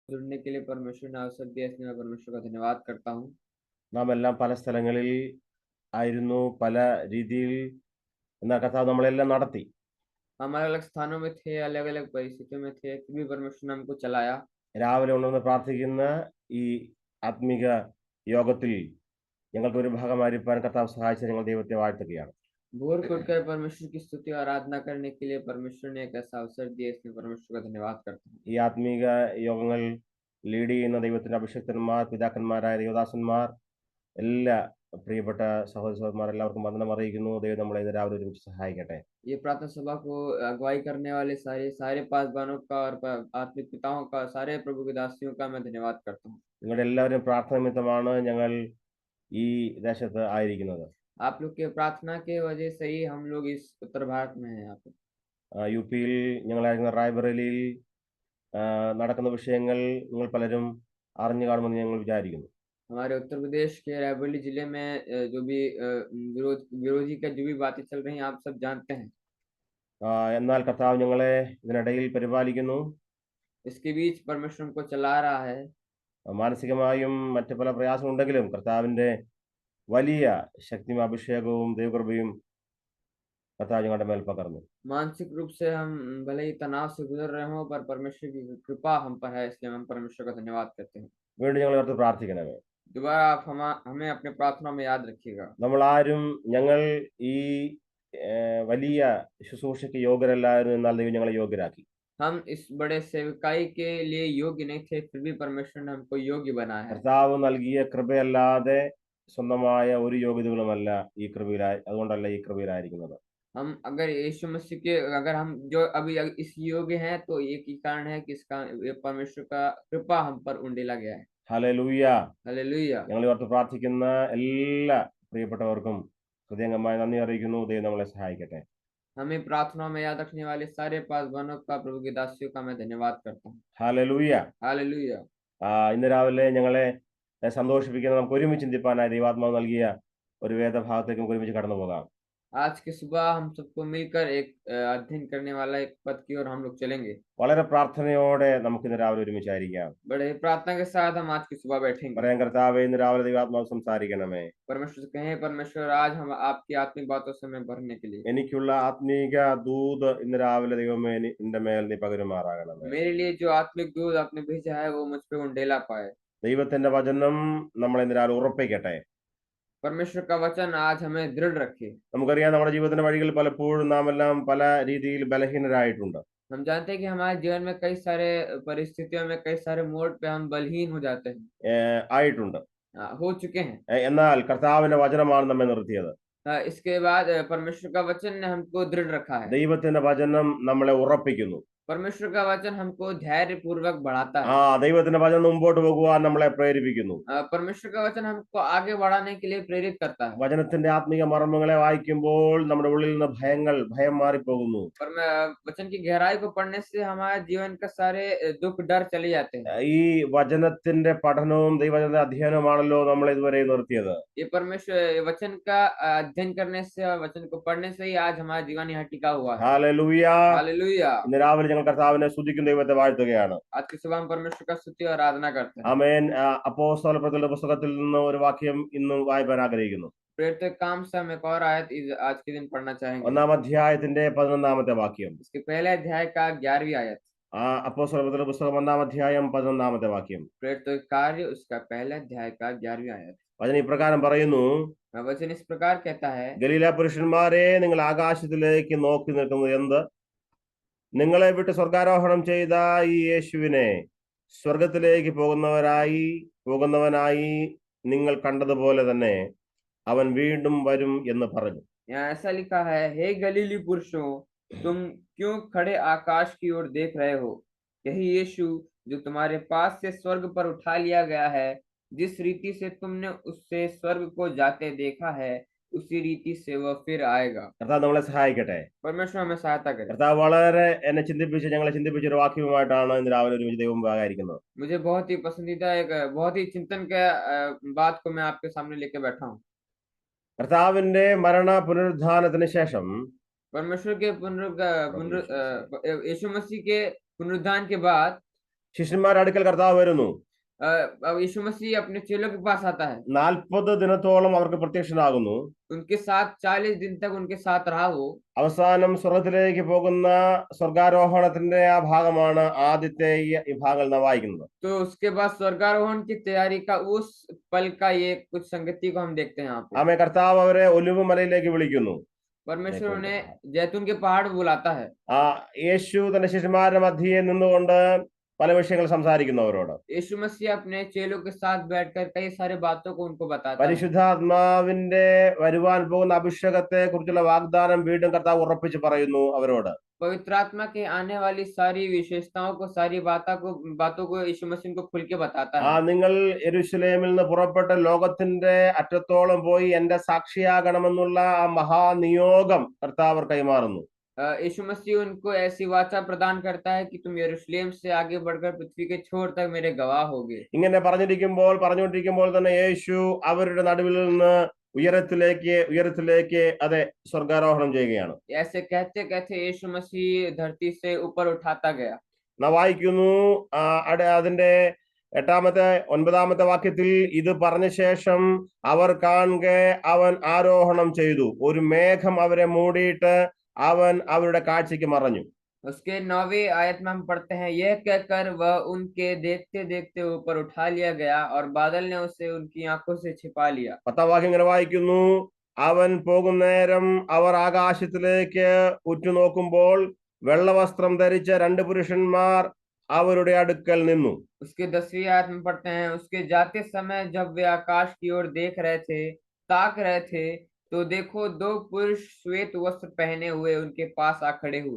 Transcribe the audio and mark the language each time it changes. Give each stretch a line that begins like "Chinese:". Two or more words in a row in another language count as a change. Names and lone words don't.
Hindi: जुड़ने के लिए परमेश्वर ने अवसर दिया, इसलिए मैं परमेश्वर का धन्यवाद करता हूँ।
Malayalam: നാം എല്ലാം പല സ്ഥലങ്ങളിൽ ആയിരുന്നു, പല രീതിയിൽ എന്നാൽ കർത്താവ് നമ്മളെല്ലാം നടത്തി.
Hindi: हम अलग-अलग स्थानों में थे, अलग-अलग परिस्थितियों में थे, फिर भी परमेश्वर ने हमको चलाया।
Malayalam: രാവിലെ ഉണർന്ന് പ്രാർത്ഥിക്കുന്ന ഈ ആത്മീക യോഗത്തിൽ ഞങ്ങൾക്ക് ഒരു ഭാഗമായിരിക്കാൻ കർത്താവ് സഹായിച്ച ഞങ്ങൾ ദൈവത്തെ വാഴ്ത്തുകയാണ്.
Hindi: भोर को उठकर परमेश्वर की स्तुति और आराधना करने के लिए परमेश्वर ने एक ऐसा अवसर दिया, इसलिए परमेश्वर का धन्यवाद करता हूँ।
Malayalam: ഈ ആത്മീക യോഗങ്ങൾ ലീഡ് ചെയ്യുന്ന ദൈവത്തിന്റെ അഭിഷിക്തന്മാർ, പിതാക്കന്മാരായ ദൈവദാസന്മാർ, എല്ലാ പ്രിയപ്പെട്ട സഹോദര സഹോദരന്മാർ എല്ലാവർക്കും വന്ദനം അറിയിക്കുന്നു. ദൈവം നമ്മളെ ഇന്ന് രാവിലെ ഒരുമിച്ച് സഹായിക്കട്ടെ.
Hindi: ये प्रार्थना सभा को अगुवाई करने वाले सारे पासवानों का और आत्मिक पिताओं का, सारे प्रभु के दासियों का मैं धन्यवाद करता हूँ।
Malayalam: നിങ്ങളുടെ എല്ലാവരും പ്രാർത്ഥന നിമിത്തമാണ് ഞങ്ങൾ ഈ ദേശത്ത് ആയിരിക്കുന്നത്.
Hindi: आप लोग के प्रार्थना के वजह से ही हम लोग इस उत्तर भारत में हैं यहाँ पे।
Malayalam: യു പിയിൽ ഞങ്ങളായിരുന്ന റായ്ബറേലിയിൽ നടക്കുന്ന വിഷയങ്ങൾ നിങ്ങൾ പലരും അറിഞ്ഞു കാണുമെന്ന് ഞങ്ങൾ വിചാരിക്കുന്നു.
Hindi: हमारे उत्तर प्रदेश के रायबरेली जिले में जो भी विरोधी का जो भी बातें चल रही हैं, आप सब जानते हैं।
Malayalam: എന്നാൽ കർത്താവ് ഞങ്ങളെ ഇതിനിടയിൽ പരിപാലിക്കുന്നു.
Hindi: इसके बीच परमेश्वर हमको चला रहा है।
Malayalam: മാനസികമായും മറ്റ് പല പ്രയാസമുണ്ടെങ്കിലും കർത്താവിൻ്റെ വലിയ ശക്തിയും അഭിഷേകവും ദൈവകൃപയും കർത്താവ് ഞങ്ങളുടെ മേൽ പകർന്നു.
Hindi: मानसिक रूप से हम भले ही तनाव से गुजर रहे हों, पर परमेश्वर की कृपा हम पर है, इसलिए हम परमेश्वर का धन्यवाद करते हैं।
Malayalam: വീണ്ടും ഞങ്ങൾ ഓർത്ത് പ്രാർത്ഥിക്കണമേ.
Hindi: दोबारा आप हमें अपने प्रार्थना में याद रखिएगा।
Malayalam: ഞങ്ങൾ ഈ വലിയ ശുശ്രൂഷയ്ക്ക് യോഗ്യരല്ലായിരുന്നു, എന്നാൽ ദൈവം ഞങ്ങളെ യോഗ്യരാക്കി.
Hindi: हम इस बड़े सेवकाई के लिए योग्य नहीं थे, फिर भी परमेश्वर ने हमको योग्य बनाया है।
Malayalam: കർത്താവ് നൽകിയ കൃപയല്ലാതെ സ്വന്തമായ ഒരു യോഗ്യതകളുമല്ല ഈ കൃപയിലായി, അതുകൊണ്ടല്ല ഈ കൃപയിലായിരിക്കുന്നത്.
Hindi: हम अगर यीशु मसीह के अगर हम जो अभी इस योग्य हैं, तो एक ही कारण है कि इसका परमेश्वर का कृपा हम पर उंडेला गया है।
Malayalam: ഹല്ലേലൂയ.
Hindi: हालेलुया।
Malayalam: ഞങ്ങൾ ഓർത്ത് പ്രാർത്ഥിക്കുന്ന എല്ലാ പ്രിയപ്പെട്ടവർക്കും ഹൃദയംഗമായി നന്ദി അറിയിക്കുന്നു. ദൈവം നമ്മളെ സഹായിക്കട്ടെ.
Hindi: हमें प्रार्थनाओं में याद रखने वाले सारे पासवानों का, प्रभु के दासियों का मैं धन्यवाद करता हूँ।
Malayalam: ഹല്ലേലൂയ.
Hindi: हालेलुया।
Malayalam: ഇന്ന് രാവിലെ ഞങ്ങളെ സന്തോഷിപ്പിക്കുന്ന, നമുക്ക് ഒരുമിച്ച് ചിന്തിപ്പാനായി ദൈവാത്മാവ് നൽകിയ ഒരു വേദഭാഗത്തേക്ക് നമുക്ക് ഒരുമിച്ച് കടന്നു പോകാം.
Hindi: आज की सुबह हम सबको मिलकर एक अध्ययन करने वाला एक पद की ओर हम लोग चलेंगे।
Malayalam: വളരെ പ്രാർത്ഥനയോടെ നമുക്ക് ഇന്ന് രാവിലെ ഒരുമിച്ചായിരിക്കാം.
Hindi: बड़े प्रार्थना के साथ हम आज की सुबह बैठेंगे।
Malayalam: പറയാൻ കർത്താവേ, ഇന്ന് രാവിലെ ദൈവാത്മാവ് സംസാരിക്കണമേ.
Hindi: परमेश्वर से कहें, परमेश्वर आज हम आपकी आत्मिक बातों से हमें भरने के लिए।
Malayalam: എനിക്കുള്ള ആത്മീക ദൂത് ഇന്ന് രാവിലെ ദൈവമേ നിന്റെ മേൽ നീ പകരുമാറാകണമേ.
Hindi: मेरे लिए जो आत्मिक दूध आपने भेजा है, वो मुझ पे उंडेला पाए।
Malayalam: ദൈവത്തിന്റെ വചനം നമ്മളെ ഇന്ന് രാവിലെ ഉറപ്പിക്കട്ടെ.
Hindi: परमेश्वर का वचन आज हमें दृढ़ रखे।
Malayalam: നമുക്കറിയാം, നമ്മുടെ ജീവിതത്തിന്റെ വഴികളിൽ പലപ്പോഴും നാം എല്ലാം പല രീതിയിൽ ബലഹീനരായിട്ടുണ്ട്.
Hindi: हम जानते हैं कि हमारे जीवन में कई सारे परिस्थितियों में, कई सारे मोड़ पे हम बलहीन हो जाते हैं,
Malayalam: ആയിട്ടുണ്ട്.
Hindi: हो चुके हैं।
Malayalam: എന്നാൽ കർത്താവിന്റെ വചനമാണ് നമ്മെ നിർത്തിയത്.
Hindi: इसके बाद परमेश्वर का वचन ने हमको दृढ़ रखा है।
Malayalam: ദൈവത്തിന്റെ വചനം നമ്മളെ ഉറപ്പിക്കുന്നു.
Hindi: परमेश्वर का वचन हमको धैर्य पूर्वक बढ़ाता है।
Malayalam: ദൈവത്തിന്റെ വചനം മുമ്പോട്ട് പോകുവാൻ നമ്മളെ പ്രേരിപ്പിക്കുന്നു.
Hindi: परमेश्वर का वचन हमको आगे बढ़ाने के लिए प्रेरित करता है।
Malayalam: വചനത്തിന്റെ ആത്മീയ മർമ്മങ്ങളെ വായിക്കുമ്പോൾ നമ്മുടെ ഉള്ളിൽ നിന്ന് ഭയം മാറിപ്പോകുന്നു.
Hindi: पर मैं वचन की गहराई को पढ़ने से हमारे जीवन का सारे दुख डर चले जाते हैं।
Malayalam: ഈ വചനത്തിന്റെ പഠനവും ദൈവവചനത്തിന്റെ അധ്യയനവുമാണല്ലോ നമ്മൾ ഇതുവരെ നിർത്തിയത്.
Hindi: ये परमेश्वर वचन का अध्ययन करने से और वचन को पढ़ने से ही आज हमारा जीवन यहाँ टिका हुआ है।
Malayalam: ഹല്ലേലൂയ.
Hindi: हालेलुया।
Malayalam: ഇന്ന് രാവിലെ ഞങ്ങൾ കർത്താവിനെ സ്തുതിക്കും, ദൈവത്തെ വാഴ്ത്തുകയാണ്.
Hindi: आज की सुबह हम परमेश्वर का स्तुति और आराधना करते हैं।
Malayalam: ആമേൻ. അപ്പോസ്തലപ്രവൃത്തികളുടെ പുസ്തകത്തിൽ നിന്ന് ഒരു വാക്യം ഇന്ന് വായിക്കാൻ ആഗ്രഹിക്കുന്നു.
Hindi: प्रेरित काम से हम एक और आयत आज के दिन पढ़ना चाहेंगे।
Malayalam: 1-ാം അധ്യായത്തിന്റെ 11-ാമത്തെ വാക്യം.
Hindi: इसके पहले अध्याय का 11वीं आयत।
Malayalam: അപ്പോസ്തലപ്രവൃത്തികളുടെ പുസ്തകം 1-ാം അധ്യായം 11-ാമത്തെ വാക്യം.
Hindi: प्रेरित कार्य उसका पहला अध्याय का 11वीं आयत।
Malayalam: വചനം ഇപ്രകാരം പറയുന്നു.
Hindi: वचन इस प्रकार कहता है,
Malayalam: ഗലീല പുരുഷന്മാരെ, നിങ്ങൾ ആകാശത്തിലേക്ക് നോക്കി നിൽക്കുന്നത് എന്ത്? നിങ്ങളെ വിട്ട് സ്വർഗാരോഹണം ചെയ്ത ഈ യേശുവിനെ സ്വർഗത്തിലേക്ക് പോകുന്നവനായി നിങ്ങൾ കണ്ടതുപോലെ തന്നെ അവൻ വീണ്ടും വരും എന്ന് പറഞ്ഞു.
Hindi: यहाँ ऐसा लिखा है, हे गलीली पुरुषों, तुम क्यों खड़े आकाश की ओर देख रहे हो? यही यीशु जो तुम्हारे पास से स्वर्ग पर उठा लिया गया है, जिस रीति से तुमने उससे स्वर्ग को जाते देखा है, उसी रीति से वह फिर आएगा।
Malayalam: കർത്താവ് നമ്മളെ സഹായിക്കട്ടെ.
Hindi: परमेश्वर हमें सहायता करे।
Malayalam: കർത്താവ് വളരെ ഞങ്ങളെ ചിന്തിപ്പിച്ച ഒരു വാക്യവുമായിട്ടാണ് ഇന്ന് രാവിലെ ഒരുമിച്ച് ദൈവം ആയിരിക്കുന്നത്.
Hindi: मुझे बहुत ही पसंदीदा एक बहुत ही चिंतन का बात को मैं आपके सामने लेके बैठा हूँ।
Malayalam: കർത്താവിന്റെ മരണ പുനരുദ്ധാനത്തിന് ശേഷം
Hindi: परमेश्वर के यीशु मसीह के पुनरुत्थान के बाद
Malayalam: ശിഷ്യന്മാരുടെ അടുക്കൽ കർത്താവ് വരുന്നു.
Hindi: अब यीशु मसीह अपने चेलों के पास आता है,
Malayalam: 40 ദിനത്തോളം അവർക്ക് പ്രത്യക്ഷനാകുന്നു.
Hindi: उनके साथ 40 दिन तक उनके साथ रहा वो.
Malayalam: അവസാനം സ്വർഗത്തിലേക്ക് പോകുന്ന സ്വർഗാരോഹണത്തിന്റെ ആ ഭാഗമാണ് ആദ്യത്തെ ഈ ഭാഗങ്ങൾ നാം വായിക്കുന്നത്.
Hindi: तो उसके बाद स्वर्गारोहण की तैयारी का उस पल का ये कुछ संगति को हम देखते हैं यहाँ पे.
Malayalam: ആമേ, കർത്താവ് അവരെ ഒലിവ് മലയിലേക്ക് വിളിക്കുന്നു.
Hindi: परमेश्वर उन्हें जैतून के पहाड़ बुलाता है.
Malayalam: ആ യേശു തന്റെ ശിഷ്യന്മാരുടെ മധ്യേ നിന്നുകൊണ്ട് പല വിഷയങ്ങൾ സംസാരിക്കുന്നു അവരോട്.
Hindi: यीशु मसीह अपने चेलों के साथ बैठकर कई सारे बातों को उनको बताता है.
Malayalam: പരിശുദ്ധാത്മാവിന്റെ വരുവാൻ പോകുന്ന അഭിഷേകത്തെ കുറിച്ചുള്ള വാഗ്ദാനം വീണ്ടും കർത്താവ് ഉറപ്പിച്ച് പറയുന്നു അവരോട്.
Hindi: पवित्र आत्मा के आने वाली सारी विशेषताओं को, सारी बातों को यीशु मसीह को खुल के बताता है.
Malayalam: നിങ്ങൾ യെരൂശലേമിൽ നിന്ന് പുറപ്പെട്ട് ലോകത്തിന്റെ അറ്റത്തോളം പോയി എന്റെ സാക്ഷിയാകണമെന്നുള്ള ആ മഹാനിയോഗം കർത്താവ് കൈമാറുന്നു.
Hindi: यीशु मसीह उनको ऐसी वाचा प्रदान करता है कि तुम यरूशलेम से आगे बढ़कर पृथ्वी के छोर तक मेरे गवाह होगे.
Malayalam: ഇങ്ങനെ പറഞ്ഞുകൊണ്ടിരിക്കുമ്പോൾ തന്നെ യേശു അവരുടെ നടുവിൽ നിന്ന് ഉയരത്തിലേക്ക് അതെ സ്വർഗാരോഹണം ചെയ്യുകയാണ്.
Hindi: ऐसे कहते कहते यीशु मसीह धरती से ऊपर उठाता गया.
Malayalam: നാം വായിക്കുന്നു അതിന്റെ 9-ാമത്തെ വാക്യത്തിൽ, ഇത് പറഞ്ഞ ശേഷം അവർ കാണെ അവൻ ആരോഹണം ചെയ്തു, ഒരു മേഘം അവരെ മൂടിയിട്ട് അവൻ അവരുടെ കാഴ്ചയ്ക്ക് മറഞ്ഞു.
Hindi: उसके 9वीं आयत में हम पढ़ते हैं, यह कहकर वह उनके देखते देखते ऊपर उठा लिया गया और बादल ने उसे उनकी आंखों से छिपा लिया.
Malayalam: 10-ാം വാക്യം ഇങ്ങനെ വായിക്കുന്നു, അവൻ പോകുന്നേരം അവർ ആകാശത്തിലേക്ക് ഉറ്റുനോക്കുമ്പോൾ വെള്ളവസ്ത്രം ധരിച്ച 2 പുരുഷന്മാർ അവരുടെ അടുക്കൽ നിന്നു.
Hindi: उसके 10वीं आयत में पढ़ते हैं, उसके जाते समय जब वे आकाश की ओर ताक रहे थे, तो देखो 2 पुरुष श्वेत वस्त्र पहने हुए उनके पास आ खड़े हुए.